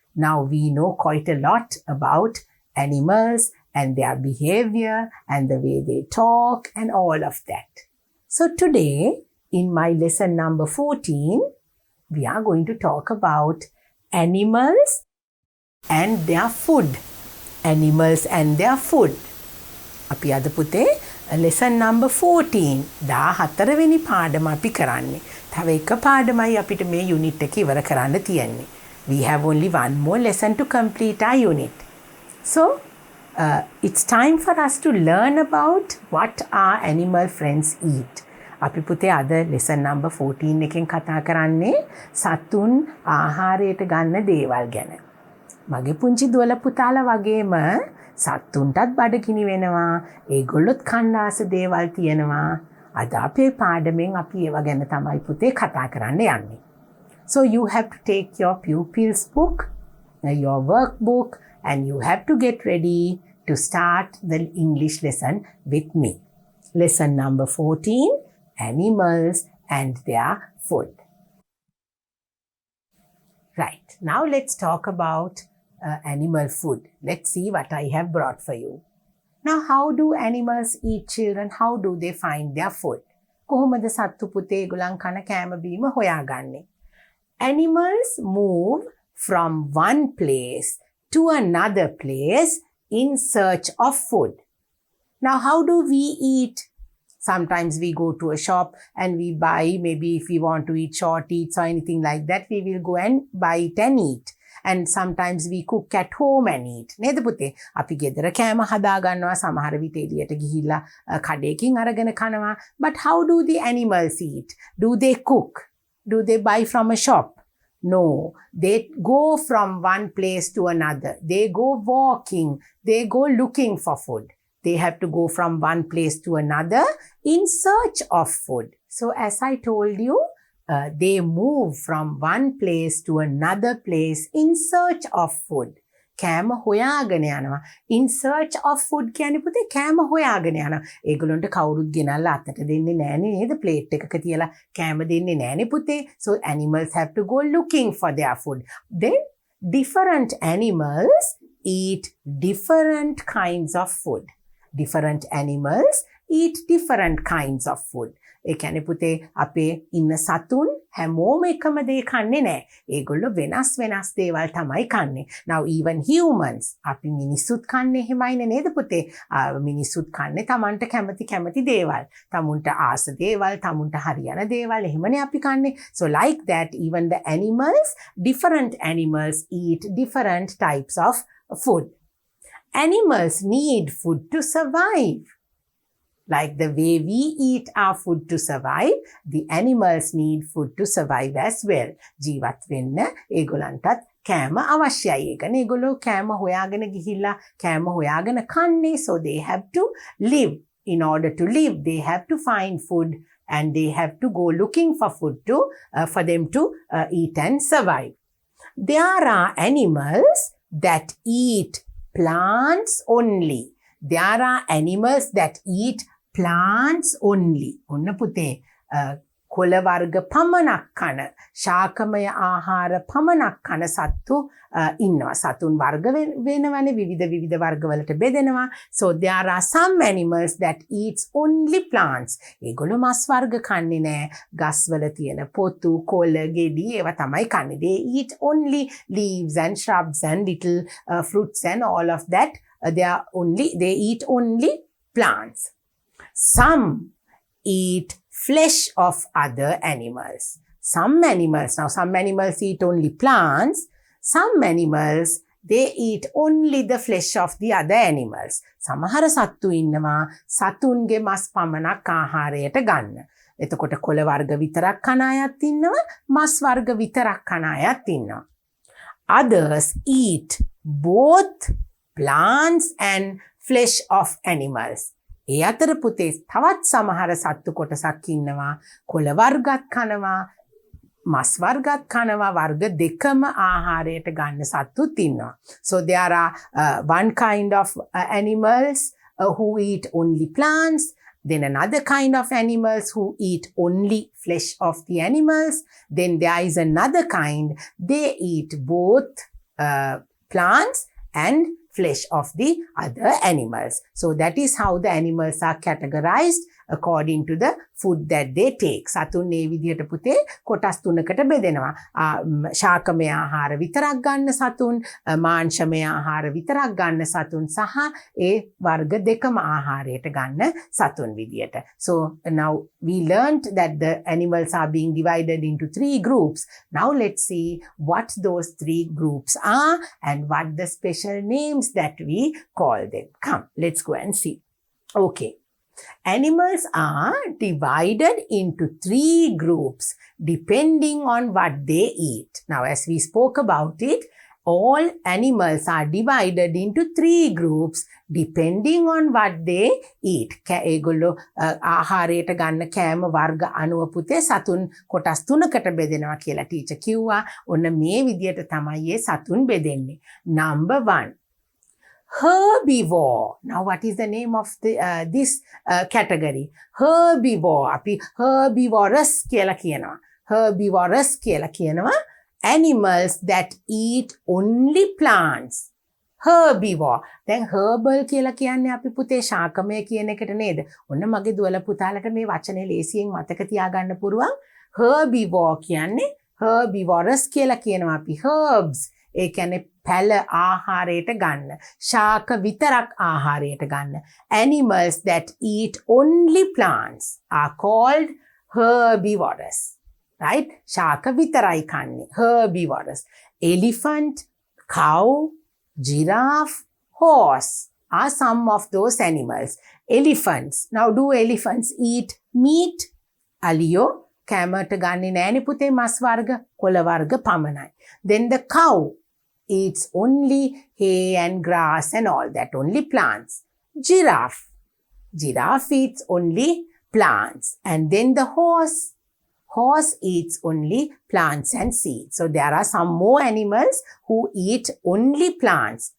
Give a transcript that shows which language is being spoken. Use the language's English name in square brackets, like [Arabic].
[English] Now we know quite a lot about animals and their behavior and the way they talk and all of that. So today, in my lesson number 14, we are going to talk about animals and their food. Animals and their food. [Sinhala] අපි අද පුතේ [English] lesson number 14 14 [Sinhala] වෙනි පාඩම අපි කරන්නේ. තව එක පාඩමයි අපිට මේ unit එක ඉවර කරන්න තියෙන්නේ. [English] We have only one more lesson to complete our unit. So, it's time for us to learn about what our animal friends eat. [Sinhala] අපි පුතේ අද [English] lesson number 14 [Sinhala] එකෙන් කතා කරන්නේ සතුන් ආහාරයට ගන්න දේවල් ගැන. මගේ පුංචි දුවල පුතාලා වගේම සත්තුන්ටත් බඩගිනි වෙනවා. ඒගොල්ලොත් කන්න ආස දේවල් තියෙනවා. අද අපේ පාඩමෙන් අපි ඒව ගැන තමයි පුතේ කතා කරන්න යන්නේ. [English] So you have to take your pupils book, your workbook, and you have to get ready to start the English lesson with me. Lesson number 14, animals and their food. Right, now let's talk about animal food. Let's see what I have brought for you. Now, how do animals eat, children? How do they find their food? [Sinhala] කොහොමද සත්තු පුතේ ඒගොල්ලන් කන කෑම බීම හොයාගන්නේ? [English] Animals move from one place to another place in search of food. Now, how do we eat? Sometimes we go to a shop and we buy, maybe if we want to eat short eats or anything like that, we will go and buy it and eat. And sometimes we cook at home and eat. [Sinhala] නේද පුතේ? අපි ගෙදර කෑම හදා ගන්නවා, සමහර විට එළියට ගිහිල්ලා කඩේකින් අරගෙන කනවා. [English] But how do the animals eat? Do they cook? Do they buy from a shop? No. They go from one place to another. They go walking. They go looking for food. They have to go from one place to another in search of food. So as I told you, they move from one place to another place in search of food. [Sinhala] කෑම හොයාගෙන යනවා. [English] In search of food [Sinhala] කියන්නේ පුතේ කෑම හොයාගෙන යනවා. ඒගොල්ලන්ට කවුරුත් ගෙනල්ලා අතට දෙන්නේ නෑනේ නේද? ප්ලේට් එකක තියලා කෑම දෙන්නේ නෑනේ පුතේ. [English] So animals have to go looking for their food. Then different animals eat different kinds of food. Different animals eat different kinds of food. [Sinhala] ඒ කියන්නේ පුතේ අපේ ඉන්න සතුන් හැමෝම එකම දේ කන්නේ නැහැ. ඒගොල්ලෝ වෙනස් වෙනස් දේවල් තමයි කන්නේ. [English] Now even humans [Sinhala] අපි මිනිස්සුත් කන්නේ එහෙමයිනේ නේද පුතේ? මිනිස්සුත් කන්නේ තමන්ට කැමති දේවල්. තමුන්ට ආස දේවල්, තමුන්ට හරියන දේවල් එහෙමනේ අපි කන්නේ. [English] So like that even the animals, different animals eat different types of food. Animals need food to survive. Like the way we eat our food to survive, the animals need food to survive as well. ජීවත් වෙන්න ඒගොල්ලන්ටත් කෑම අවශ්‍යයි. ඒකනේ ඒගොල්ලෝ කෑම හොයාගෙන ගිහිල්ලා කෑම හොයාගෙන කන්නේ. So they have to live. In order to live, they have to find food and they have to go looking for food to for them to eat and survive. There are animals that eat plants only. There are animals that eat plants only. [Sinhala] ඔන්න පුතේ කොළ වර්ග පමණක් කන, ශාකමය ආහාර පමණක් කන සත්තු ඉන්නවා. සතුන් වර්ග වෙනවනේ, විවිධ වර්ගවලට බෙදෙනවා. [English] So there are some animals that eats only plants. [Sinhala] ඒගොල්ලෝ මස් වර්ග කන්නේ නැහැ. ගස්වල තියෙන පොතු, කොළ, ගෙඩි ඒවා තමයි කන්නේ. [English] They eat only leaves and shrubs and little fruits and all of that. They eat only plants. Some eat flesh of other animals. Some animals eat only plants. Some animals, they eat only the flesh of the other animals. [Sinhala] සමහර සත්තු ඉන්නවා සතුන්ගේ මස් පමණක් ආහාරයට ගන්න. එතකොට කොළ වර්ග විතරක් කන අයත් ඉන්නවා, මස් වර්ග විතරක් කන අයත් ඉන්නවා. [English] Others eat both plants and flesh of animals. [Sinhala] ඒ අතර පුතේ තවත් සමහර සත්තු කොටසක් ඉන්නවා කොළ වර්ගත් කනවා, මස් වර්ගත් කනවා, වර්ග දෙකම ආහාරයට ගන්න සත්තුත් ඉන්නවා. [English] So there are one kind of animals who eat only plants, then another kind of animals who eat only flesh of the animals, then there is another kind, they eat both plants and flesh of the other animals. So that is how the animals are categorized according to the food that they take. [Sinhala] සතුන් මේ විදිහට පුතේ කොටස් තුනකට බෙදෙනවා. ශාකමය ආහාර විතරක් ගන්න සතුන්, මාංශමය ආහාර විතරක් ගන්න සතුන් සහ ඒ වර්ග දෙකම ආහාරයට ගන්න සතුන් විදියට. [English] So now we learned that the animals are being divided into 3 groups. Now let's see what those 3 groups are and what the special names that we call them. Come, let's go and see. Okay. Animals are divided into 3 groups depending on what they eat. Now, as we spoke about it, all animals are divided into 3 groups depending on what they eat. [Sinhala] ඒගොල්ලෝ ආහාරයට ගන්න කෑම වර්ග අනුව පුතේ සතුන් කොටස් 3කට බෙදෙනවා කියලා ටීචර් කිව්වා. ඔන්න මේ විදියට තමයි මේ සතුන් බෙදෙන්නේ. [English] Number 1. Herbivore. Now, what is the name of this category? Herbivore. [Sinhala] අපි herbivorous කියලා කියනවා. Herbivorous කියලා කියනවා. [English] Animals that eat only plants. Herbivore. [Sinhala] දැන් herbal කියලා කියන්නේ අපි පුතේ ශාකමය කියන එකට නේද? ඔන්න මගේ දුවල පුතාලට මේ වචනේ ලේසියෙන් මතක තියාගන්න පුරුවන්. Herbivore කියන්නේ herbivorous කියලා කියනවා අපි. Herbs ඒ කියන්නේ පැල ආහාරයට ගන්න. ශාක විතරක් ආහාරයට ගන්න. [English] Animals that eat only plants are called herbivorous. Right? [Sinhala] ශාක විතරයි කන්නේ. [English] Herbivorous. Elephant, cow, giraffe, horse are some of those animals. Elephants. Now, do elephants eat meat? [Sinhala] අලියෝ කැමට ගන්නේ නෑනේ පුතේ මස් වර්ග, කොළ වර්ග පමණයි. [English] Then the cow eats only hay and grass and all that, only plants. Giraffe eats only plants. And then the horse eats only plants and seeds. So there are some more animals who eat only plants.